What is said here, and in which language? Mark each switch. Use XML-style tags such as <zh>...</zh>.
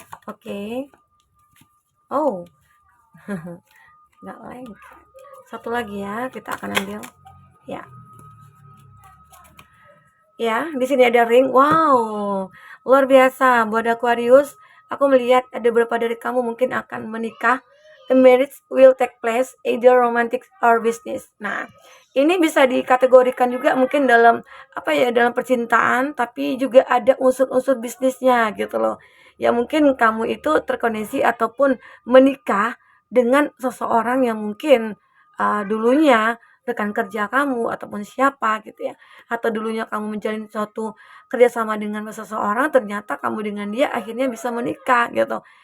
<id>Oke. Oh. Nggak lengket. Satu lagi ya, kita akan ambil. Ya. Ya, di sini ada ring. Wow. Luar biasa buat Aquarius. Aku melihat ada beberapa dari kamu mungkin akan menikah.</id> <en>A marriage will take place either romantic or business.</en> <id>Nah, ini bisa dikategorikan juga mungkin dalam apa ya, dalam percintaan, tapi juga ada unsur-unsur bisnisnya gitu loh. Ya mungkin kamu itu terkoneksi ataupun menikah dengan seseorang yang mungkin dulunya rekan kerja kamu ataupun siapa gitu ya, atau dulunya kamu menjalin suatu kerjasama dengan seseorang, ternyata kamu dengan dia akhirnya bisa menikah gitu.</id>